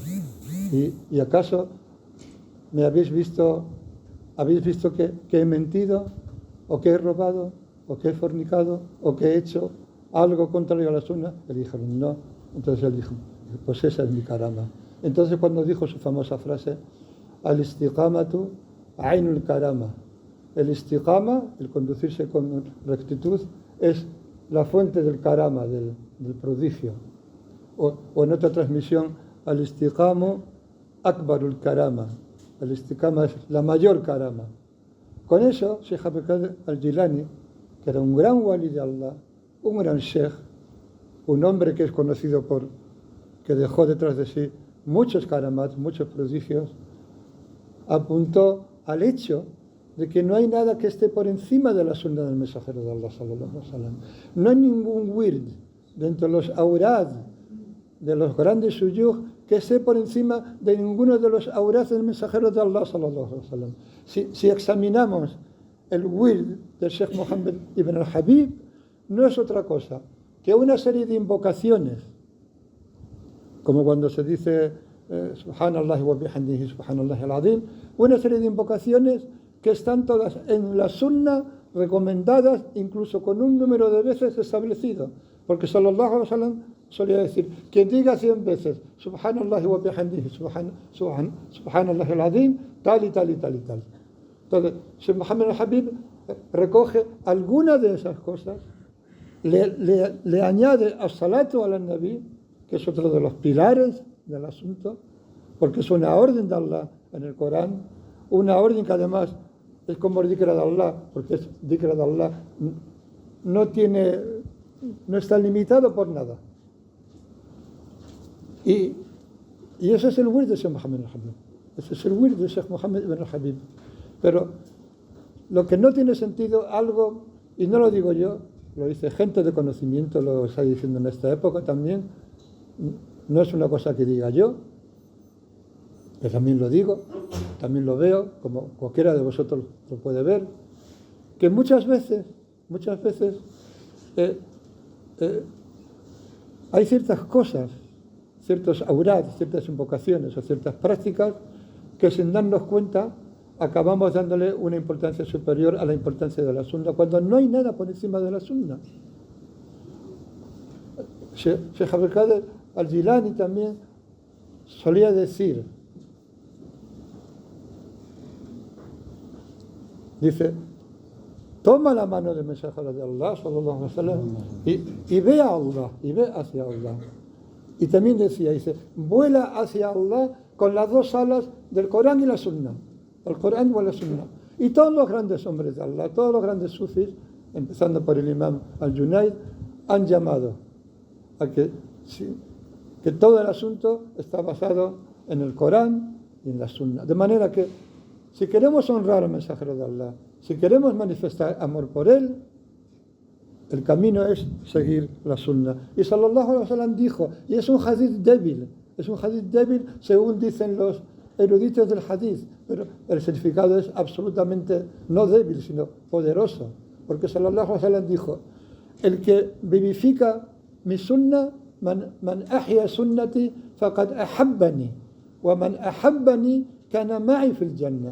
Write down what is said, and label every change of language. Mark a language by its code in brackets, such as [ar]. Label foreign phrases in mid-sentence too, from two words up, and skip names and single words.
[es] ¿Y acaso me habéis visto que he mentido, o que he robado, o que he fornicado, o que he hecho algo contrario a la sunna? Y le dijeron: no. Entonces él dijo: pues esa es mi karama. Entonces cuando dijo su famosa frase: [ar] الاستقامة عين الكرامة, [es] el istiqama, el conducirse con rectitud, es la fuente del karama, del prodigio. O en otra transmisión: [ar] الاستقامة أكبر الكرامة, [es] el istiqama es la mayor karama. Con eso, Sheikh Abdul Qadir al-Jilani, que era un gran wali de Allah, un gran sheikh, un hombre que es conocido que dejó detrás de sí muchos karamat, muchos prodigios, apuntó al hecho de que no hay nada que esté por encima de la sunna del mensajero de Allah, [ar] صلى الله عليه وسلم. [es] No hay ningún wird dentro de los aurad, de los grandes suyuj, que esté por encima de ninguno de los aurad del mensajero de Allah, [ar] صلى الله عليه وسلم. [es] Si examinamos el wird del Sheikh Muhammad ibn al-Habib, no es otra cosa que una serie de invocaciones, como cuando se dice [ar] سبحان الله وبحمده سبحان الله العظيم, [es] una serie de invocaciones que están todas en la sunna, recomendadas incluso con un número de veces establecido, porque [ar] صلى الله عليه وسلم [es] solía decir: quien diga 100 veces [ar] سبحان الله وبحمده سبحان الله العظيم, [es] tal y tal y tal y tal. Entonces, Sheikh Muhammad al-Habib recoge algunas de esas cosas, le añade [ar] الصلاة على النبي, [es] que es otro de los pilares del asunto, porque es una orden de Allah en el Corán, una orden que además es como el dhikr de Allah, porque es dhikr de Allah, no está limitado por nada. Y ese es el wird de Sheikh Muhammad al-Habib, ese es el wird de Sheikh Muhammad ibn al-Habib. Pero lo que no tiene sentido, algo, y no lo digo yo, lo dice gente de conocimiento, lo está diciendo en esta época también, no es una cosa que diga yo, que también lo digo, también lo veo, como cualquiera de vosotros lo puede ver, que muchas veces hay ciertas cosas, ciertos aurad, ciertas invocaciones o ciertas prácticas que sin darnos cuenta acabamos dándole una importancia superior a la importancia de la sunna, cuando no hay nada por encima de la sunna. Sheikh Abdul Qadir al-Jilani también solía decir, dice: toma la mano del mensajero de Allah, [ar] صلى الله عليه وسلم, [es] y ve a Allah, y ve hacia Allah. Y también decía, dice, vuela hacia Allah con las dos alas del Corán y la Sunna. El Corán y la Sunna. Y todos los grandes hombres de Allah, todos los grandes sufis, empezando por el imam al-Junayd, han llamado a que todo el asunto está basado en el Corán y en la Sunna. De manera que, si queremos honrar al mensajero de Allah, si queremos manifestar amor por él, el camino es seguir la Sunna. Y [ar] صلى الله عليه وسلم [es] dijo, y es un hadith débil según dicen los eruditos del hadith, pero el significado es absolutamente no débil, sino poderoso. Porque [ar] صلى الله عليه وسلم [es] dijo, el que vivifica mi sunna, [ar] من أحيا سنتي فقد أحبني ومن أحبني كان معي في الجنة.